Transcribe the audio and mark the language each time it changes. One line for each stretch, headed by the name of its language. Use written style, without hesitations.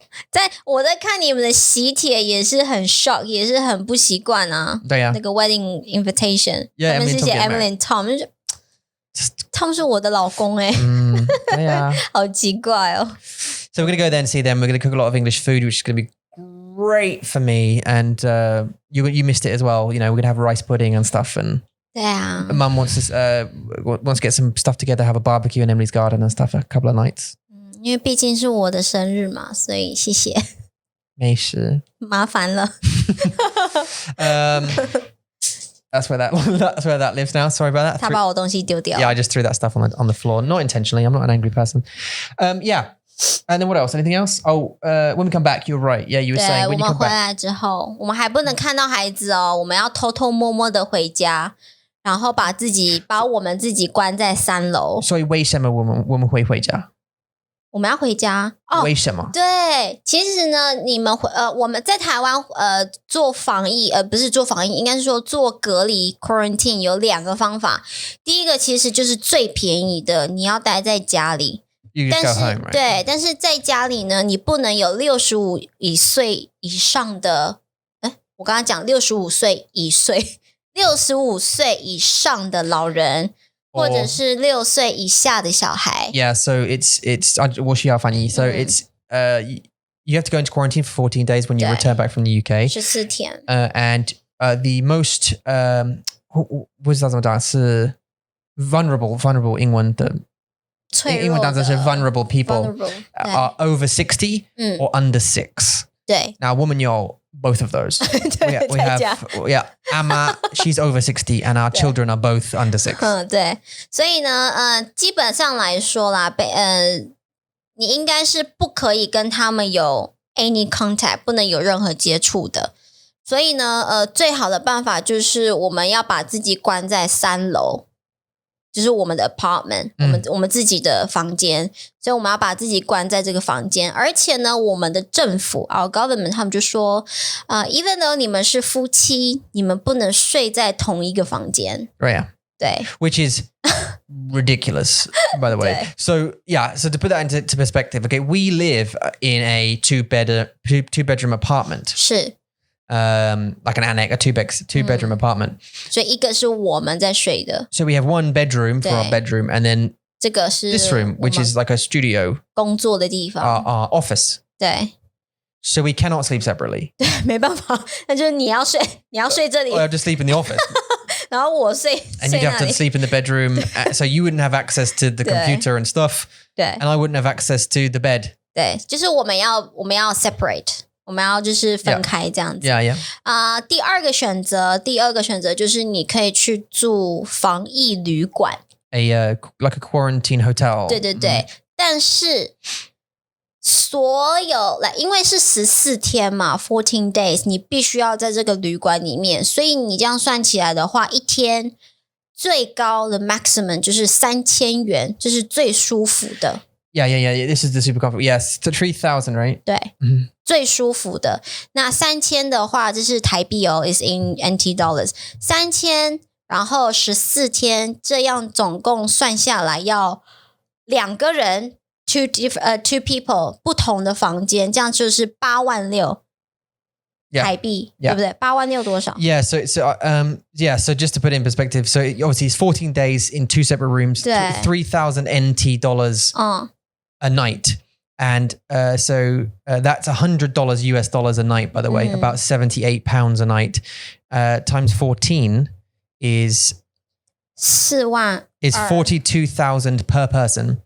Chinese: 在我在看你们的喜帖也是很 shock， 也是很不习惯啊。对啊。那个
English: wedding invitation，
Chinese: 他们是写 Emily and Tom， 就是 Tom 是我的老公对啊。好奇怪哦。
English: So we're going to go there and see them. We're going to cook a lot of English food, which is going to be great for me. And you missed it as well. You know, we're going to have rice pudding and stuff. And
Chinese: 对啊。
English: Mum wants to get some stuff together, have a barbecue in Emily's garden and stuff a couple of nights.
Chinese: 因为毕竟是我的生日嘛，所以谢谢。没事。麻烦了。
English: That's where that lives now. Sorry about that.
Chinese: 他把我东西丢掉。
English: Yeah, I just threw that stuff on the floor. Not intentionally. I'm not an angry person. Yeah. And then what else? Anything else? Oh, when we come back, you're right. Yeah, you were saying when you come back.
Chinese: 我们回来之后，我们还不能看到孩子哦，我们要偷偷摸摸的回家，然后把我们自己关在3楼。所以为什么我们会回家？我们要回家哦？为什么？对，其实呢，我们在台湾做防疫，不是做防疫，应该是说做隔离 quarantine 有2个方法。第一个其实就是最便宜的，你要待在家里。但是
English: home, right?
Chinese: 对，但是在家里呢，你不能有65岁以上的，我刚刚讲65岁以上的老人。或者是6岁以下的小孩。
English: Yeah, so it's
Chinese: 我需要翻译
English: So it's you have to go into quarantine for 14 days when you return back from the UK.
Chinese: 14天。
English: And the most
Chinese: 不知道怎么讲是
English: vulnerable
Chinese: 英文的英文单词是
English: vulnerable people are over 60 or under 6.
Chinese: 对。
English: Now,
Chinese: 我们有
English: both of those. we have Amma, she's over 60 and our children are both under 6.
Chinese: 对。所以呢基本上来说啦你应该是不可以跟他们有
English: any contact，
Chinese: 不能有任何接触的。所以呢最好的办法就是我们要把自己关在3楼。就是我们的 apartment， 我们自己的房间，所以我们要把自己关在这个房间。而且呢，我们的政府
English: our government
Chinese: 他们就说
English: even though
Chinese: 你们是夫妻，你们不能睡在同一个房间。
English: Right.
Chinese: 对。
English: Which is ridiculous, by the way. So to put that into perspective, okay, we live in a two-bedroom apartment.
Chinese: 是
English: like an annex, a two-bedroom apartment.
Chinese: 所以一个是我们在睡的
English: So we have one bedroom for our bedroom, and then
Chinese: 这个是
English: this room, which is like a studio,
Chinese: 工作的地方
English: our office.
Chinese: 对
English: So we cannot sleep separately.
Chinese: 对，没办法，那就是你要睡这里
English: I have to sleep in the office.
Chinese: 然后我睡
English: And you'd have to sleep in the bedroom. So you wouldn't have access to the computer and stuff.
Chinese: 对
English: And I wouldn't have access to the bed.
Chinese: 对，就是我们要 separate， 我们要就是分开这样子
English: Yeah.
Chinese: 第二个选择就是你可以去住防疫旅馆
English: Like a quarantine hotel.
Chinese: 对对对，但是所有因为是14天嘛
English: 14 days
Chinese: 你必须要在这个旅馆里面，所以你这样算起来的话，一天最高的 maximum 就是3000元，这是最舒服的。
English: Yeah. This is the super comfortable. Yes, to 3,000, right?
Chinese: 对，最舒服的。那3000的话，这是台币哦 ，
English: is in NT dollars。
Chinese: 3000，然后14天，这样总共算下来要2个人。
English: two people
Chinese: 不同的房间，这样就是86000台币，对不对？86000多少
English: Yeah, so just to put it in perspective, so obviously it's 14 days in 2 separate rooms, 3,000 NT dollars a night. And so that's $100 US dollars a night, by the way, about £78 a night. Times 14 is 42,000 per person.